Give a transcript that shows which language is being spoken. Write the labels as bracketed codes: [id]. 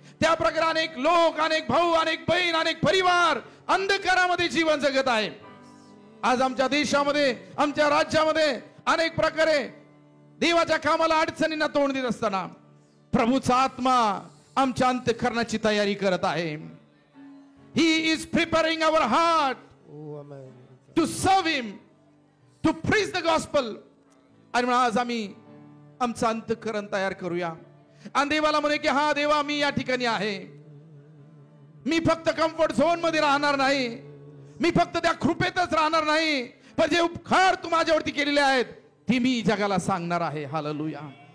[mr] त्या प्रकारे अनेक लोक, अनेक भाऊ, अनेक बहीण, अनेक परिवार अंधकारामध्ये जीवन जगत आहे. आज आमच्या देशामध्ये, आमच्या राज्यामध्ये अनेक प्रकारे देवाच्या कामाला अडचणींना तोंड देत असताना प्रभूचा आत्मा आमच्या अंतःकरणाची तयारी करत आहे. [en] He is preparing our heart to serve him, to preach the gospel. [mr] आणि म्हणून आज आम्ही आमचं अंतःकरण तयार करूया आणि देवाला म्हणे की हा देवा, मी या ठिकाणी आहे. मी फक्त कम्फर्ट झोन मध्ये राहणार नाही, मी फक्त त्या कृपेतच राहणार नाही, पण जे उपकार तू माझ्यावरती केलेले आहेत ती मी जगाला सांगणार आहे. हालेलुया.